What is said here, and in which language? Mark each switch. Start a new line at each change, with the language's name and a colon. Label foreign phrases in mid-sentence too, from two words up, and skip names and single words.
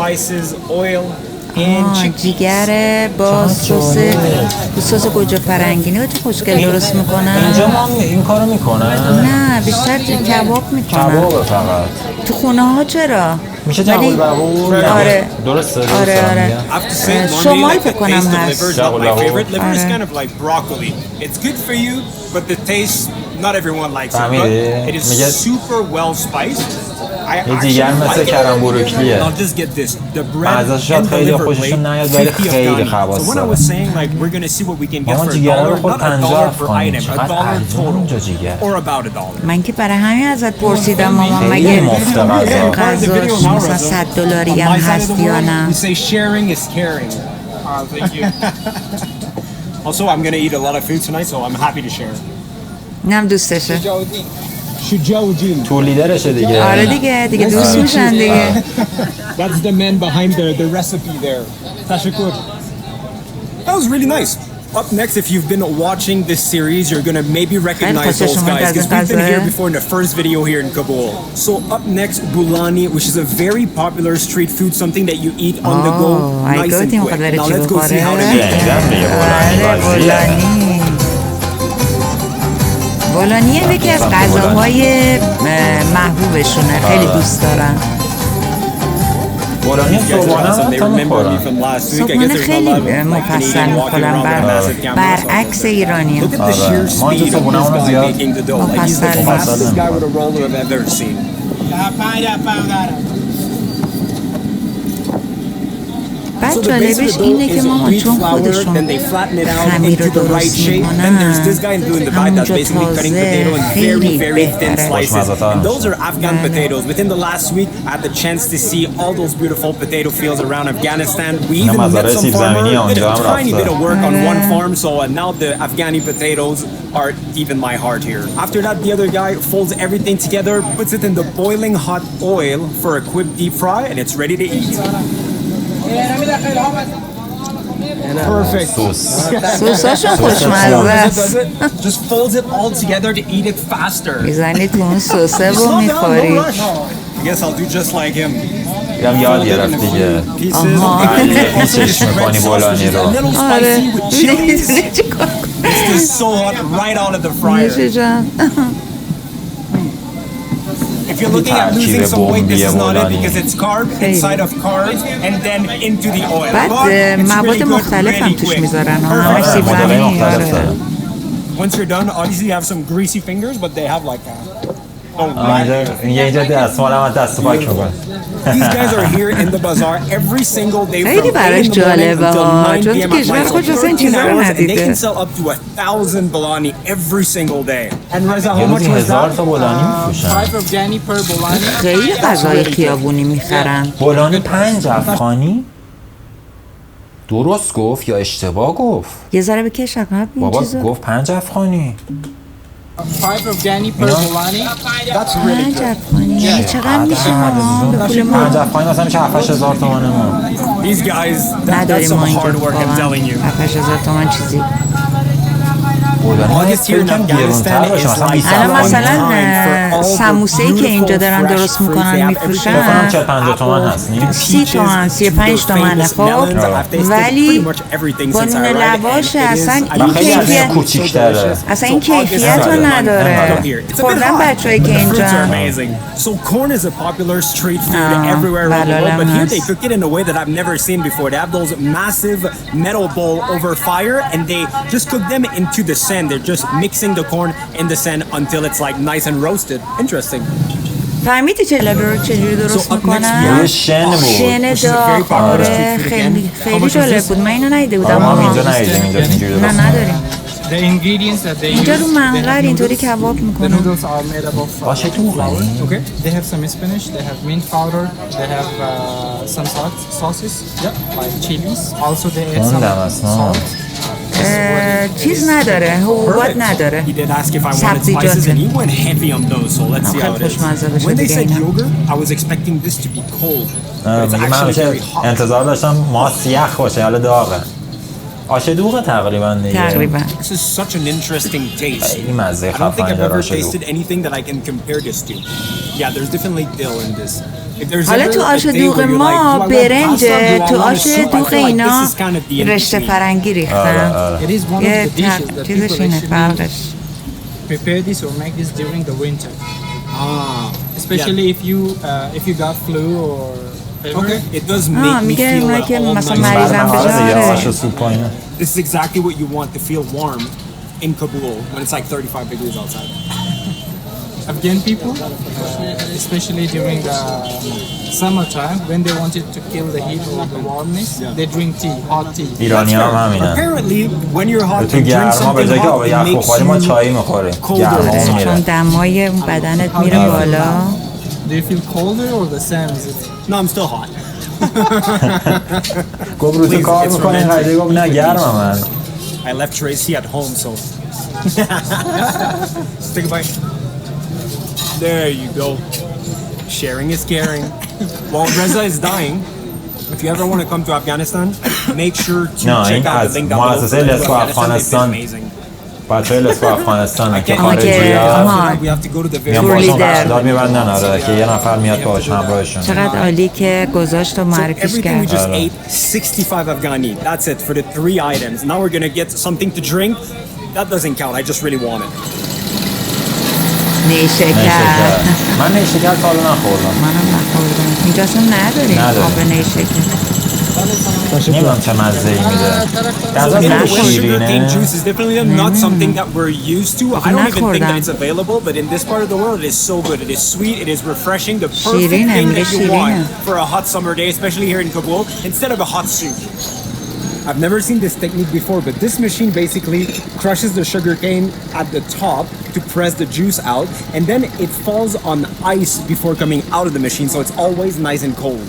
Persian: جیگر با سس گوجه فرنگی. نه تو خوشگل درست میکنن اینجا ما این کارو میکنن؟ نه بیشتر کباب میکنن. کباب فقط. تو خونه ها چرا؟ میشه جغول بغول؟ آره درسته. آره شمال فکر کنم هست. جغول بغول.
English: It is super well spiced.
Persian: یه دیگر مثل کرم بروکلیه. مزه‌اش شاید خیلی خوششون نیاد ولی خیلی خواص داره. مامان جیگر رو خود 50 افغانی. چقدر ارزون اونجا جیگر. من که برای همین ازت پرسیدم مامان مگه غذاش مثلا $100 هم هست یا نه؟
English: Also, I'm going to eat a lot of food tonight, so I'm happy to share.
Persian: نم دوستشه. تو لیدرشه دیگه. آره دیگه دوست میشن دیگه.
English: That's the man behind the recipe there. Tashakkur. That was really nice. Up next, if you've been watching this series, you're going to maybe recognize those guys because we've been here before in the first video here in Kabul. So up next, bulani, which is a very popular street food, something that you eat on the go, nice and quick. Now let's go see how to make it.
Persian: بولانی یکی از غذاهای محبوبشونه، خیلی دوست دارن. بولانی صبحانه تا میخورن. صبحانه خیلی مفصل میخورن برعکس ایرانی هم. ما اینجا صبحانه اونو زیاد مفصل بعد جالبش اینه که مامان چون خودشون خمیر رو درست میکنن همونجا تازه خیلی بهتره.
English: Those are Afghan potatoes. Within the last week, I had the chance to see all those beautiful potato fields around Afghanistan. We even met some farmers, did a tiny bit of work on one farm, so now the Afghani potatoes are even my heart here. After that, the other guy folds everything together, puts it in the boiling hot oil for a quick deep fry, and it's ready to eat. Perfect.
Persian: سوساشون خوشمزه است.
English: Just folds it all together to eat it faster.
Persian: میزنی تو اون سوسه و میخوری.
English: I guess I'll do just like him.
Persian: یاد گرفت دیگه. پیچش میکنی بولانی رو. آره.
English: This is so hot right out of the fryer. If you're looking at losing some weight, this is not it because it's carb inside of carbs and then into the oil.
Persian: بعد مواد مختلف هم توش میذارن. همش سیب زمینی.
English: Once you're done, obviously you have some greasy fingers, but they have like that.
Persian: اینجا دستمال هم دست پاک میکنه.
English: These guys are here in the bazaar every single day
Persian: خیلی براش جالبه ها، چون تو کشور خودش اصلا این چیزا رو ندیده.
English: They can sell up to 1,000 bolani every single day. And Reza, how much was that?
Persian: bolani میفروشن.
English: 5 Afghani per bolani.
Persian: خیلی غذای خیابونی میخرن. بولانی 5 افغانی؟ درست گفت یا اشتباه گفت؟ یه ذره بکش عقب این چیزو. بابا گفت 5 افغانی.
English: 5 Afghani per bolani. That's really good.
Persian: یعنی چقدر میشه ما به پول ما؟ 5 افغانی مثلا میشه 7000 تومان ما.
English: These guys, that's
Persian: نداریم
English: some
Persian: ما اینجا
English: hard work, I'm telling you.
Persian: 7000 تومان چیزی.
English: August here in Afghanistan is like
Persian: الان مثلا سموسه‌ای که اینجا دارن درست میکنن میفروشن 40-50 تومان هست نیم 30 تومن 35 تومنه خب ولی با نون لواش اصلا این کیفیت کوچیک‌تره اصلا این کیفیت رو نداره خوردن بچه‌ای که اینجا
English: So corn is a popular street food everywhere around the world, but here they cook it in a way that I've never seen before. They have those massive metal bowl over fire, and they just cook them into the sand. They're just mixing the corn in the sand until it's like nice and roasted. Interesting.
Persian: فهمیدی چه لبر چجوری درست میکنن؟ شن داغ آره خیلی جالب بود من اینو ندیده بودم ما اینجا ندیدیم اینجا اینجوری درست نداریم اینجا رو منقر اینطوری کباب میکنن آشه دوغه
English: They have some spinach, they have mint powder, they have some sauces, like chilies. Also they add some salt.
Persian: چیز نداره حبوبات نداره سبزیجات
English: When they said yogurt, I was expecting this to be cold.
Persian: من همیشه انتظار داشتم ماست یخ باشه حالا داغه آشه دوغه تقریبا دیگه
English: This is such an interesting taste.
Persian: خیلی مزه
English: I don't think
Persian: خفنی
English: I've
Persian: داره
English: ever
Persian: آشه دوغ
English: tasted anything that I can compare this to. Yeah, there's definitely dill in this.
Persian: حالا تو آش دوغ ما برنج تو آش دوغ اینا رشته فرنگی ریختن یه چیزش اینه فرقش
English: Prepare this or make this during the winter. Especially if you got flu or Okay, it does make me feel This is exactly what you want to feel warm in Kabul when it's like 35 degrees outside. Afghan people, especially during the summertime, when they wanted to kill the heat or the warmness, they drink tea, hot tea.
Persian: ایرانی هم همینه
English: Apparently, when you're hot,
Persian: تو گرما به جای که آب یخ بخوری ما چای میخوریم گرما میره چون دمای بدنت میره بالا
English: Do you feel colder or the same? No, I'm still hot.
Persian: گفت رو تو کار میکنه قضیه گفت نه گرمم من
English: I left Tracy at home, so take a bite. There you go. Sharing is caring. While Reza is dying, if you ever want to come to Afghanistan, make sure to check out the link down below. It's been amazing.
Persian: بچه های لسکو افغانستان که خارجی ها میان باشون قرارداد میبندن آره که یه نفر میاد باش همراهشون چقدر عالی که گذاشت و معرفیش کرد
English: 65 Afghani. That's it for the 3 items. Now we're gonna get something to drink. That doesn't count. I just really want it.
Persian: نیشکر من نیشکر تا حالا نخوردم منم نخوردم اینجا اصلا نداریم آب نیشکر نمیدونم چه مزه‌ای میده غذا شیرینه
English: juice is definitely not something that we're used to. I don't even think that it's available, but in this part of the world it is so good. It is sweet, it is refreshing, the perfect thing that you want for a hot summer day, especially here in Kabul, instead of a hot soup. I've never seen this technique before, but this machine basically crushes the sugar cane at the top to press the juice out, and then it falls on ice before coming out of the machine, so it's always nice and cold.